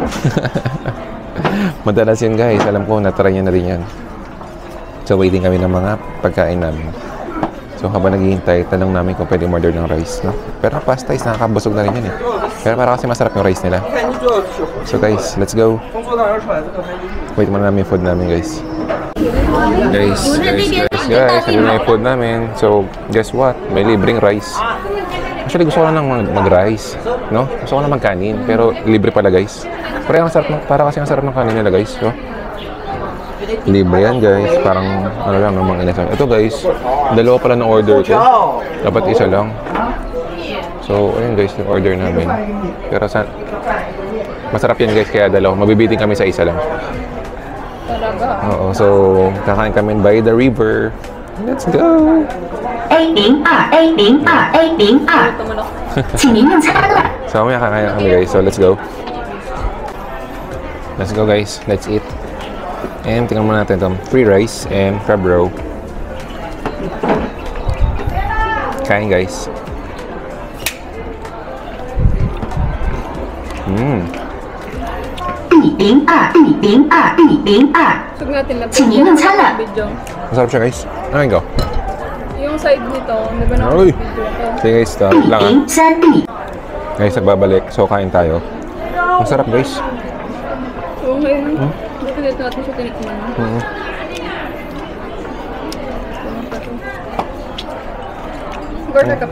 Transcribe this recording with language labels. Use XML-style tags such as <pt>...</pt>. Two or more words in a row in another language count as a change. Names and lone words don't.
<tl>Madalas yun guys. Alam ko, natry nyo na rin yan. So waiting kami ng mga pagkain namin. So habang naghihintay, tanong namin kung pwede order ng rice, no? Pero ang pasta is nakakabusog na rin yan eh. Pero para kasi masarap yung rice nila. So guys,</tl> <en>let's go.</en> <tl>Wait muna namin yung food namin guys. Guys, sabi na yung food namin.</tl> <en>So, guess what?</en> <tl>May libreng rice. Actually, gusto ko lang mag-rice, no? Gusto ko lang mag-kanin, pero libre pala guys. Pero para kasi ang sarap ng kanin nila guys, no? Libre yan guys, parang ano lang namang inasan. Ito guys, dalawa pala ng order ko. Dapat isa lang. So, ayun guys, yung order namin. Pero masarap yan guys, kaya dalawa. Mabibiting kami sa isa lang. Talaga. Oo, so kakain kami</tl> <en>by the river. Let's go! A02A02A02，</en> <tl>Ito mo na.</tl> <zh>请您用餐了。</zh> <tl>So, mamaya kakain kami guys.</tl> <en>So, let's go. Let's go guys. Let's eat.</en> <tl>And tingnan muna natin itong</tl> <en>free rice and crab roe.</en> <tl>Kain guys. B02B02B02， Sug natin na.</tl> <zh>请您用餐了。</zh> <tl>Video. Masarap siya guys. Ano go? Yung side nito, di ba na Uy! video ko? Sige guys, lang ah. 003B。 Guys, nagbabalik. So, kain tayo. Masarap guys. So ngayon, dito natin siya tinikman. Burger ka pa?</tl>